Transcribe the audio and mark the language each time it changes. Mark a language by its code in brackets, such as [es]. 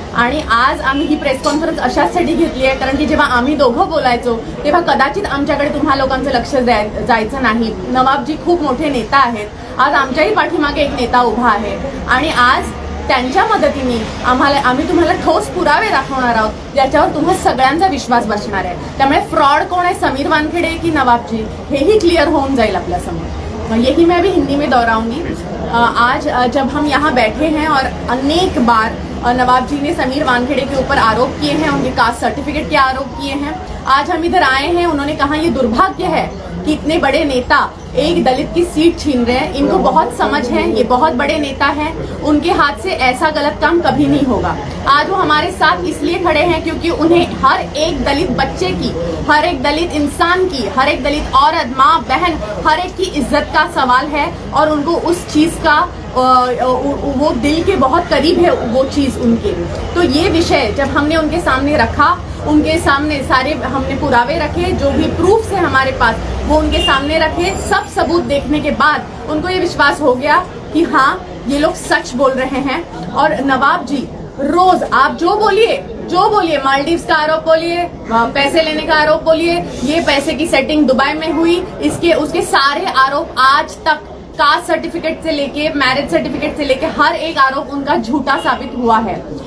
[mr] आणि आज आम्ही ही प्रेस कॉन्फरन्स अशाचसाठी घेतली आहे कारण की जेव्हा आम्ही दोघं बोलायचो तेव्हा कदाचित आमच्याकडे तुम्हा लोकांचं लक्ष जायचं नाही. नवाबजी खूप मोठे नेता आहेत. आज आमच्याही पाठीमागे एक नेता उभा आहे आणि आज त्यांच्या मदतीने आम्ही तुम्हाला ठोस पुरावे दाखवणार आहोत ज्याच्यावर तुम्हा सगळ्यांचा विश्वास बसणार आहे. त्यामुळे फ्रॉड कोण [hi] है, [mr] समीर वानखेड़े की नवाबजी, हेही क्लियर होऊन जाईल आपल्या समोर. [hi] यही मैं भी हिंदी में दोहराऊंगी. आज जब हम यहाँ बैठे हैं और अनेक बार नवाब जी ने समीर वानखेड़े के ऊपर आरोप किए हैं, उनके कास्ट सर्टिफिकेट के आरोप किए हैं. आज हम इधर आए हैं, उन्होंने कहा ये दुर्भाग्य है कि इतने बड़े नेता एक दलित की सीट छीन रहे हैं. इनको बहुत समझ है, ये बहुत बड़े नेता हैं, उनके हाथ से ऐसा गलत काम कभी नहीं होगा. आज वो हमारे साथ इसलिए खड़े हैं क्योंकि उन्हें हर एक दलित बच्चे की, हर एक दलित इंसान की, हर एक दलित औरत, माँ, बहन, हर एक की इज्जत का सवाल है और उनको उस चीज का वो दिल के बहुत करीब है वो चीज उनके. तो ये विषय जब हमने उनके सामने रखा, उनके सामने सारे हमने [mr] पुरावे [hi] रखे, जो भी प्रूफ है हमारे पास वो उनके सामने रखे. सब सबूत देखने के बाद उनको ये विश्वास हो गया कि हाँ ये लोग सच बोल रहे हैं. और नवाब जी रोज आप जो बोलिए, मालदीव्स का आरोप बोलिए, पैसे लेने का आरोप बोलिए, ये पैसे की सेटिंग दुबई में हुई, उसके सारे आरोप आज तक कास्ट सर्टिफिकेट से लेके मैरिज सर्टिफिकेट से लेके हर एक आरोप उनका झूठा साबित हुआ है.